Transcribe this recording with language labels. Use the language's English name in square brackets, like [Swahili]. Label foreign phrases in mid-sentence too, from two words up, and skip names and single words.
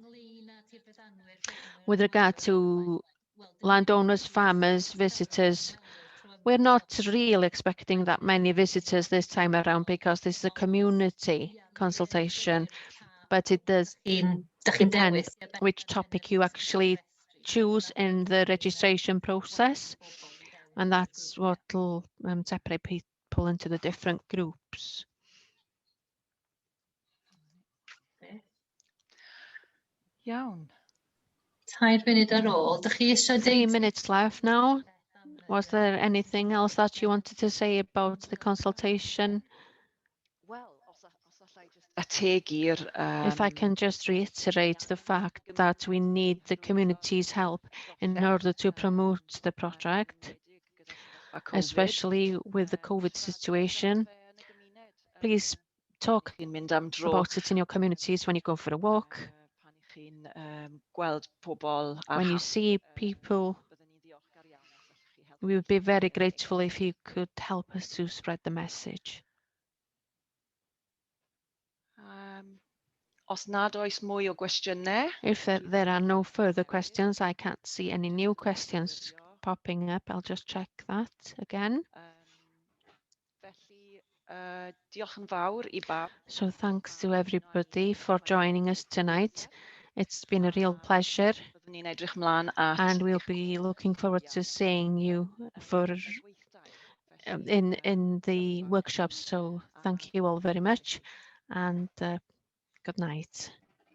[English] With regard to landowners, farmers, visitors, we're not really expecting that many visitors this time around because this is a community consultation, but it does depend which topic you actually choose in the registration process, and that's what will separate people into the different groups. [Welsh] Iawn. 3 munud ar ôl. Dych chi eisiau [English] 3 [Welsh] deud [English] minutes left now. Was there anything else that you wanted to say about the consultation? If I can just reiterate the fact that we need the community's help in order to promote the project, especially with the COVID situation. Please talk about it in your communities when you go for a walk, when you see people. We would be very grateful if you could help us to spread the message. [Welsh] Os nad oes mwy o gwestiynau. [English] If there are no further questions, I can't see any new questions popping up. I'll just check that again. [Welsh] Diolch yn fawr I bawb. [English] So thanks to everybody for joining us tonight. It's been a real pleasure, [Welsh] Byddwn ni'n edrych mlaen at [English] and we'll be looking forward to seeing you for in the workshops. So thank you all very much, and good night.